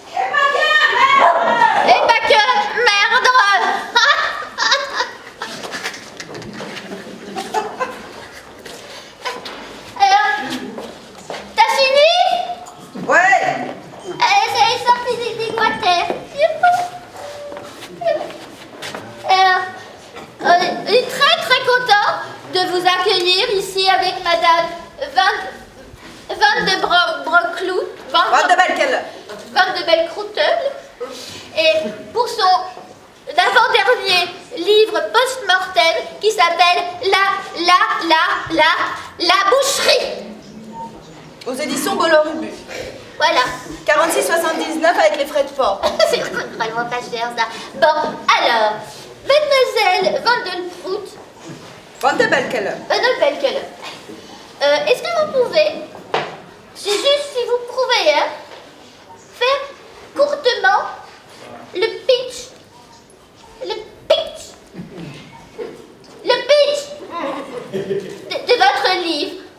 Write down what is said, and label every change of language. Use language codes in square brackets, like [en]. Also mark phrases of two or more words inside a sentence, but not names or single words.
[fr] Et pas que, merde. Alors, t'as fini? Ouais. Elle est sortie des voies terres. Alors, on est très contents de vous accueillir ici avec Madame Van de Broclou. Van de Belkel. Van de Belcroutel. Et pour son avant-dernier livre post-mortem qui s'appelle La boucherie. Aux éditions Bolloré. Voilà. 46,79 avec les frais de port. C'est vraiment pas cher ça. Bon, alors, Mademoiselle Van de Prout. Van de Belkel. Van de Belkel. Est-ce que vous pouvez, c'est juste si vous pouvez, hein, faire courtement le pitch de votre livre.